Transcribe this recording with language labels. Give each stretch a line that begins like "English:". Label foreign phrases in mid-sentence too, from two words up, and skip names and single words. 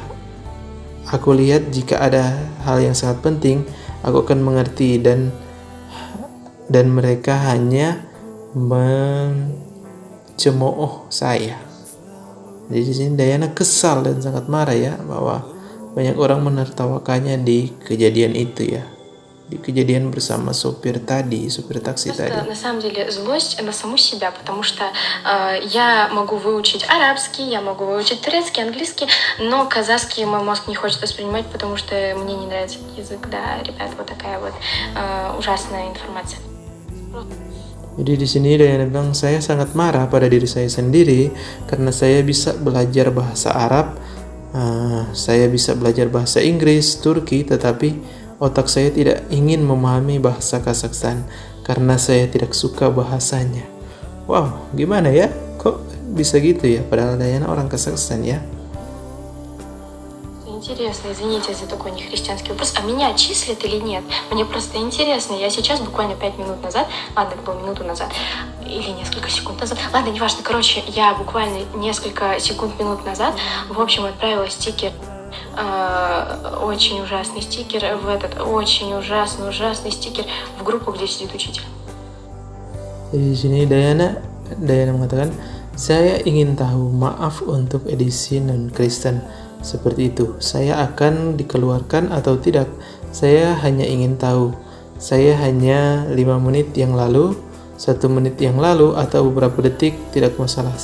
Indonesian: Aku lihat jika ada hal yang sangat penting, aku akan mengerti dan mereka hanya mencemooh saya. Jadi di sini Dayana kesal dan sangat marah ya bahwa banyak orang menertawakannya di kejadian itu ya. Di kejadian bersama supir taksi
Russian: просто,
Indonesian: tadi.
Russian: на самом деле, злость на саму себя, потому что я могу выучить арабский, я могу выучить турецкий, английский, но казахский мой мозг не хочет воспринимать, потому что мне не нравится этот язык. Да, ребят, вот такая вот ужасная информация.
Indonesian: Jadi di sini Dayana bilang, saya sangat marah pada diri saya sendiri karena saya bisa belajar bahasa Arab, saya bisa belajar bahasa Inggris, Turki, tetapi otak saya tidak ingin memahami bahasa Kazakhstan karena saya tidak suka bahasanya. Wow, gimana ya? Kok bisa gitu ya? Padahal Dayana orang Kazakhstan ya.
Russian: Интересно, извините за такой нехристианский вопрос, а меня отчислят или нет? Мне просто интересно, я сейчас буквально 5 минут назад, ладно, это было минуту назад, или несколько секунд назад, ладно, неважно, короче, я буквально несколько секунд, минут назад, в общем, отправила стикер, очень ужасный стикер очень ужасный стикер в группу, где сидит учитель.
Indonesian: Di sini Dayana mengatakan, saya ingin tahu, maaf untuk edisi non-Kristen seperti itu. Saya akan dikeluarkan atau tidak? Saya hanya ingin tahu. Saya hanya 5 menit yang lalu, 1 menit yang lalu, atau beberapa detik, tidak masalah.